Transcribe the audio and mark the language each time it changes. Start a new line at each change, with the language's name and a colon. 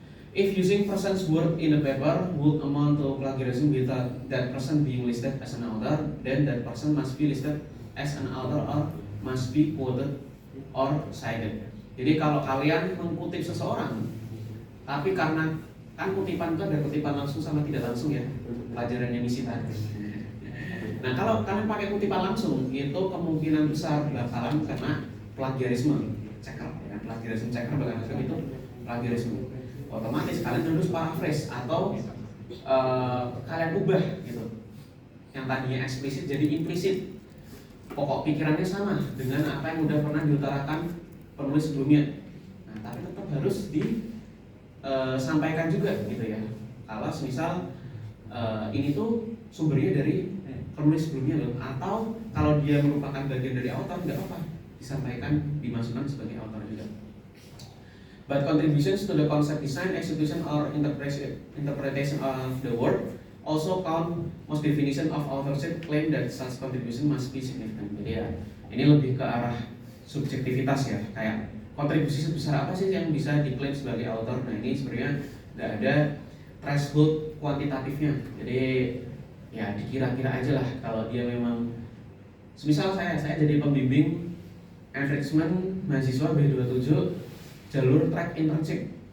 English: If using person's word in a paper would amount to plagiarism without that person being listed as an author, then that person must be listed as an author or must be quoted or cited.
Indonesian: Jadi kalau kalian mengutip seseorang, tapi karena kan kutipan itu ada kutipan langsung sama tidak langsung ya, pelajarannya misi tadi. Nah kalau kalian pakai kutipan langsung, itu kemungkinan besar bakalan kena plagiarisme checker, ya. Plagiarisme checker bakalan itu plagiarisme. Otomatis kalian harus paraphrase atau kalian ubah gitu. Yang tadinya eksplisit jadi implisit. Pokok pikirannya sama dengan apa yang udah pernah diutarakan penulis sebelumnya. Nah, tapi tetap harus disampaikan juga gitu ya. Kalau misal ini tuh sumbernya dari penulis sebelumnya loh, atau kalau dia merupakan bagian dari author nggak apa-apa, disampaikan, dimasukkan sebagai author juga.
English: But contributions to the concept design, execution, or interpretation of the work also count most definition of authorship claim that such contribution must be significant.
Indonesian: Jadi ya, ini lebih ke arah subjektivitas ya, kayak kontribusi sebesar apa sih yang bisa diklaim sebagai author. Nah ini sebenarnya nggak ada threshold kuantitatifnya. Jadi ya dikira-kira aja lah kalau dia memang, semisal saya jadi pembimbing enrichment mahasiswa B27 jalur track internship.